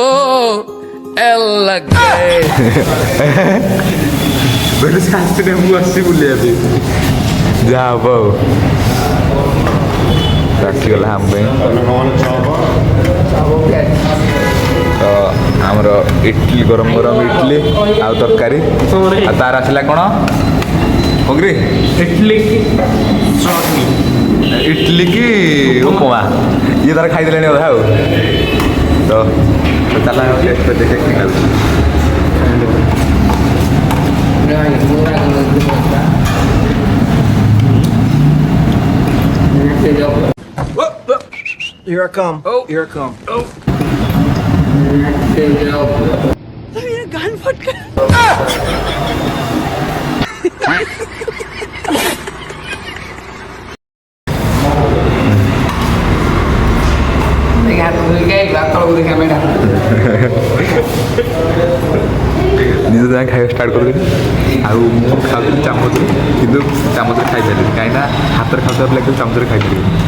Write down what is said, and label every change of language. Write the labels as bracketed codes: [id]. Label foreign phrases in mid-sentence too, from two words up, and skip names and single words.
[or] ଆସିଲେ ମୁଁ ଆସିଛି ବୁଲିବା ପାଇଁ ଯାହା ହବ ଆଉ ଆସିଗଲା ଆମ ପାଇଁ ତ ଆମର ଇଟଲି ଗରମ ଇଟଲି ଆଉ ତରକାରୀ ଆଉ ତାର ଆସିଲା କ'ଣ ହଗ୍ରି ଇଟଲି କି ଉପମା ଇଏ ତାର ଖାଇଦେଲେଣି ଅଧା ଆଉ ତ ଚାଲ ଦେଖେ [en] Here I come. Oh, here I come. Oh. [hi] मेरा कान फट गया [or] ନିଜ ଯାଏଁ ଖାଇବା ଷ୍ଟାର୍ଟ କରିଦେଲି ଆଉ ମୁଁ ଖାଉଥିଲି ଚାମଚରେ କିନ୍ତୁ ଚାମଚରେ ଖାଇପାରିଲିନି କାହିଁକିନା ହାତରେ ଖାଉଥିବା ପିଲା କିନ୍ତୁ ଚାମଚରେ ଖାଇପାରିବି